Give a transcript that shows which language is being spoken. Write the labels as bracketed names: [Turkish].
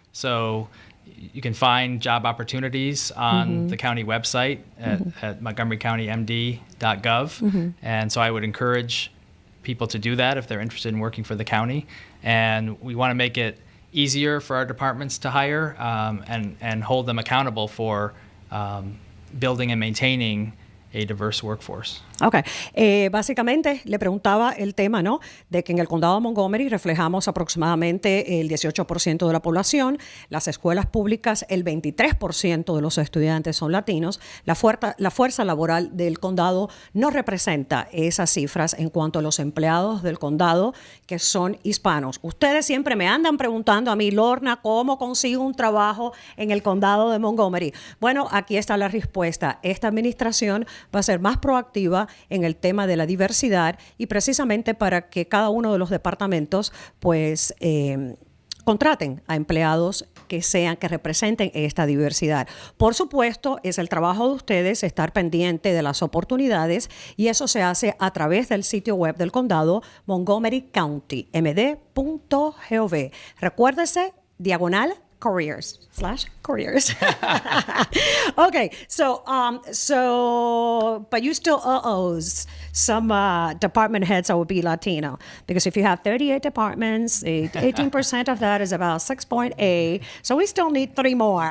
[English] So you can find job opportunities on the county website at montgomerycountymd.gov. And so I would encourage people to do that if they're interested in working for the county. And we want to make it easier for our departments to hire and hold them accountable for building and maintaining a diverse workforce. [Spanish] Ok, básicamente le preguntaba el tema, ¿no? De que en el condado de Montgomery reflejamos aproximadamente el 18% de la población, las escuelas públicas, el 23% de los estudiantes son latinos, la fuerza laboral del condado no representa esas cifras en cuanto a los empleados del condado que son hispanos. Ustedes siempre me andan preguntando a mí, Lorna, ¿cómo consigo un trabajo en el condado de Montgomery? Bueno, aquí está la respuesta. Esta administración va a ser más proactiva en el tema de la diversidad y precisamente para que cada uno de los departamentos pues contraten a empleados que representen esta diversidad. Por supuesto, es el trabajo de ustedes estar pendiente de las oportunidades y eso se hace a través del sitio web del condado Montgomery County, md.gov. Recuérdese, [English] careers. Okay, but you still owes some department heads that would be Latino, because if you have 38 departments, 18% of that is about 6.8. So we still need 3 more.